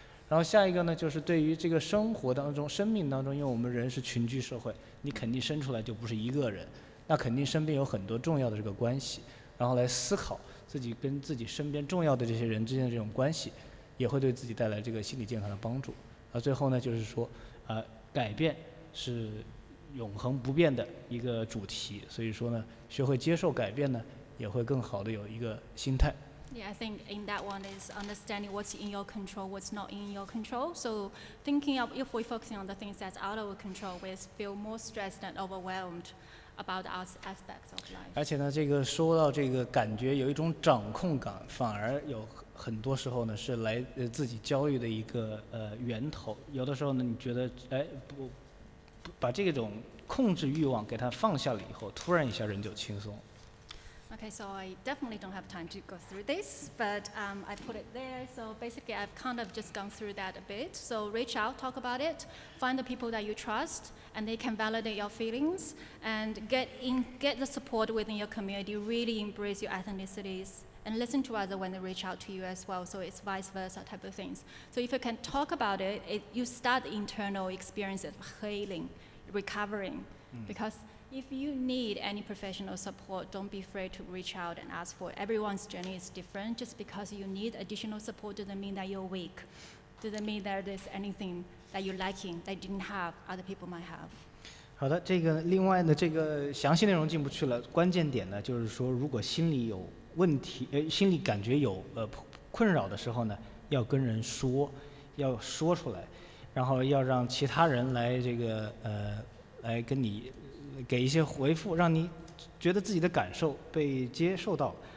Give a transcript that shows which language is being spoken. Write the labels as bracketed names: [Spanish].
[Chinese] 然后下一个呢就是对于这个生活当中生命当中，因为我们人是群居社会，你肯定生出来就不是一个人，那肯定身边有很多重要的这个关系，然后来思考自己跟自己身边重要的这些人之间的这种关系，也会对自己带来这个心理健康的帮助。最后呢就是说改变是永恒不变的一个主题，所以说呢学会接受改变呢也会更好的有一个心态。 [English] Yeah, I think in that one is understanding what's in your control, what's not in your control. So thinking of if we're focusing on the things that's out of our control, we feel more stressed and overwhelmed about our aspects of life. [Chinese] 而且呢这个说到这个感觉有一种掌控感，反而有很多时候呢是来自己焦虑的一个源头。有的时候呢你觉得不把这种控制欲望给它放下了以后，突然一下人就轻松。 [English] Okay, so I definitely don't have time to go through this, but I put it there. So basically, I've kind of just gone through that a bit. So reach out, talk about it, find the people that you trust, and they can validate your feelings, and get the support within your community. Really embrace your ethnicities, and listen to others when they reach out to you as well. So it's vice versa type of things. So if you can talk about it, you start the internal experience of healing, recovering, because if you need any professional support, don't be afraid to reach out and ask for it. Everyone's journey is different. Just because you need additional support doesn't mean that you're weak. Doesn't mean that there's anything that you're lacking that you didn't have, other people might have. [Chinese] 好的，这个另外呢，这个详细内容进不去了。关键点呢，就是说，如果心里有问题，心里感觉有困扰的时候呢，要跟人说，要说出来。然后要让其他人来来跟你给一些回复，让你觉得自己的感受被接受到。